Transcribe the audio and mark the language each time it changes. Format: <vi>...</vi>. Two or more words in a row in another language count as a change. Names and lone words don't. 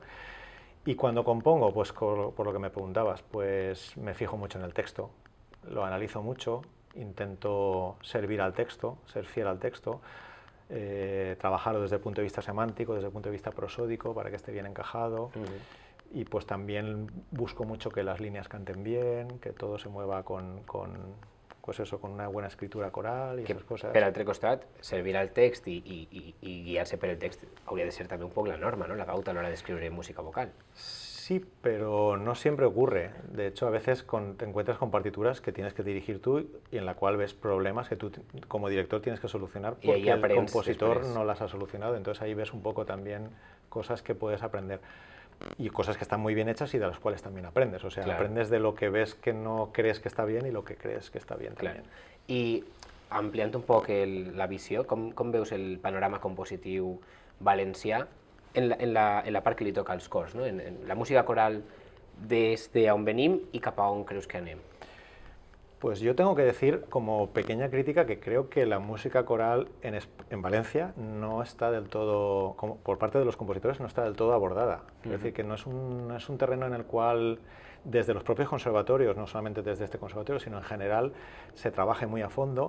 <es>Y cuando compongo, pues por lo que me preguntabas, pues me fijo mucho en el texto, lo analizo mucho, intento servir al texto, ser fiel al texto, trabajarlo desde el punto de vista semántico, desde el punto de vista prosódico, para que esté bien encajado. Y pues también busco mucho que las líneas canten bien, que todo se mueva pues eso, con una buena escritura coral</es> <ca>i aquestes coses. Per altre costat, servir al text i guiar-se per el text hauria de ser també un poc la norma, ¿no? La pauta a l'hora d'escriure música vocal.</ca> <es>Sí, pero no siempre ocurre. De hecho, a veces te encuentras con partituras que tienes que dirigir tú y en la cual ves problemas que tú como director tienes que solucionar porque el compositor no las ha solucionado. Entonces ahí ves un poco también cosas que puedes aprender. Y cosas que están muy bien hechas y de las cuales también aprendes. O sea, claro, aprendes de lo que ves que no crees que está bien y lo que crees que está bien también.</es> <ca>I ampliant un poc la visió, com veus el panorama compositiu valencià en la part que li toca als cors, no? En la música coral des d'on venim i cap a on creus que anem?</ca> <es>Pues yo tengo que decir, como pequeña crítica, que creo que la música coral en Valencia no está del todo, por parte de los compositores, no está del todo abordada. Es decir, que no es un terreno en el cual, desde los propios conservatorios, no solamente desde este conservatorio, sino en general, se trabaje muy a fondo.</es>